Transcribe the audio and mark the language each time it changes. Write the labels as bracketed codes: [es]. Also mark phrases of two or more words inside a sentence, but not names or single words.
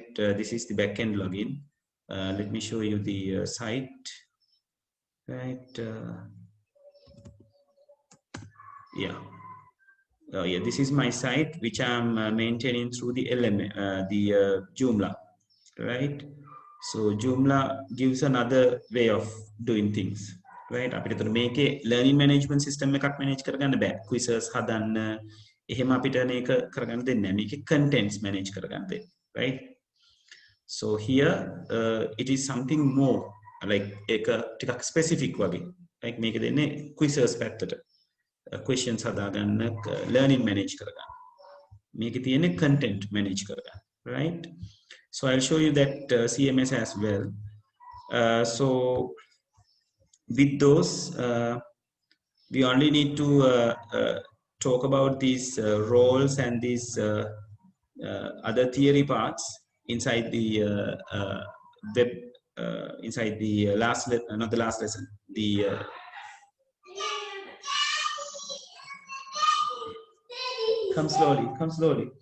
[en] This is the backend login. Let me show you the site, right? Yeah. Yeah, this is my site which I'm maintaining through the Joomla, right? So Joomla gives another way of doing things, right? [si] අපිට ඒතර මේකේ [en] learning management system [si] එකක් manage කරගන්න බෑ. quizzes හදන්න එහෙම අපිට මේක කරගන්න දෙන්නේ නැහැ. මේකේ [en] contents manage [si] කරගන්න දෙන්නේ, [en] right? So here it is something more like [si] එක ටිකක් [en] specific වගේ. [si] like මේක දෙන්නේ quizzes පැත්තට. Questions හදාගන්න, [en] learning manage [si] කරගන්න. මේකේ තියෙන්නේ [en] content manage [si] කරගන්න, [en] right? So I'll show you that CMS as well. So with those, we only need to talk about these roles and these other theory parts inside the web, inside the not the last lesson, the come slowly.